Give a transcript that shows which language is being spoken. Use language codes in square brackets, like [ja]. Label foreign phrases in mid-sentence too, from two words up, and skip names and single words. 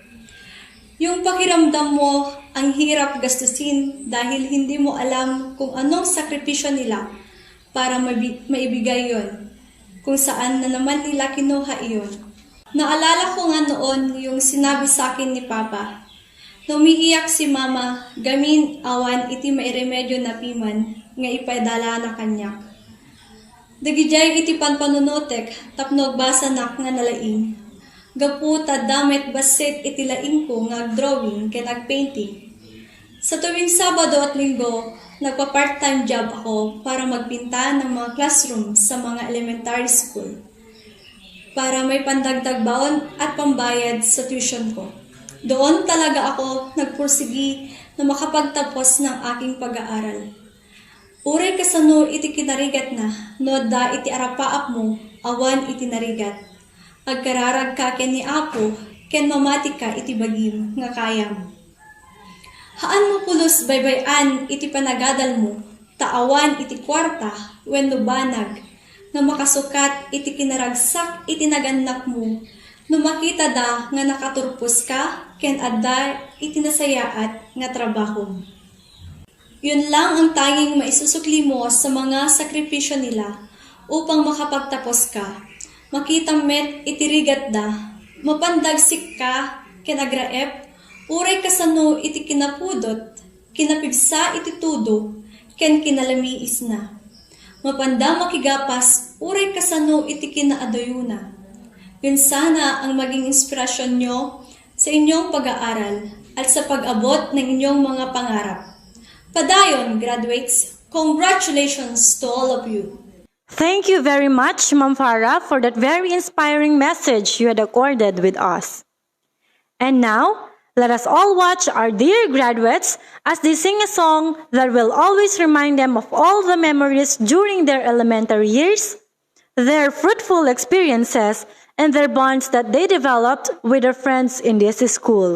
[tl] Yung pakiramdam mo ang hirap gastusin dahil hindi mo alam kung anong sakripisyo nila para maibigay yon, kung saan na naman nila kinuha iyon. Naalala ko nga noon yung sinabi sa akin ni Papa, na umiiyak si Mama, [ilo] gamin awan iti mairemedyo na piman, nga ipadala na kanyak. Dagijay iti panpanunotek, tapnog basanak nga nalaing. Gaputa damit basit iti laing ko nga drawing ken nagpainting. [tl] Sa tuwing Sabado at Linggo, nagpa- [en] part-time job [tl] ako para magpinta ng mga classroom sa mga [en] elementary school [tl] para may pandagdag baon at pambayad sa tuition ko. Doon talaga ako nagpursigi na makapagtapos ng aking pag-aaral. [ilo] Uray kasano iti kinarigat na, no da iti arapaap mo, awan iti narigat. Agkararag ka ken ni Apo, ken mamati ka iti bagim nga kayam. Haan mo pulos baybayan iti panagadal mo, taawan iti kwarta, wenno banag, nga makasukat iti kinaragsak iti naganak mo, no makita da nga nakaturpos ka, ken adda iti nasayaat nga trabaho. [tl] Yun lang ang tanging maisusukli mo sa mga sakripisyo nila upang makapagtapos ka. [ilo] Makita met itirigat da, mapandagsik ka, kinagraep, uray kasano iti kinapudot, kinapigsa iti tudo, ken kinalamiis na. Mapanda makigapas, uray kasano iti kinaadoyuna. [tl] Yun sana ang maging inspirasyon nyo sa inyong pag-aaral at sa pag-abot ng inyong mga pangarap. Padayon, [en] graduates, congratulations to all of you. Thank you very much, Ma'am Farah, for that very inspiring message you had accorded with us. And now, let us all watch our dear graduates as they sing a song that will always remind them of all the memories during their elementary years, their fruitful experiences, and their bonds that they developed with their friends in this school.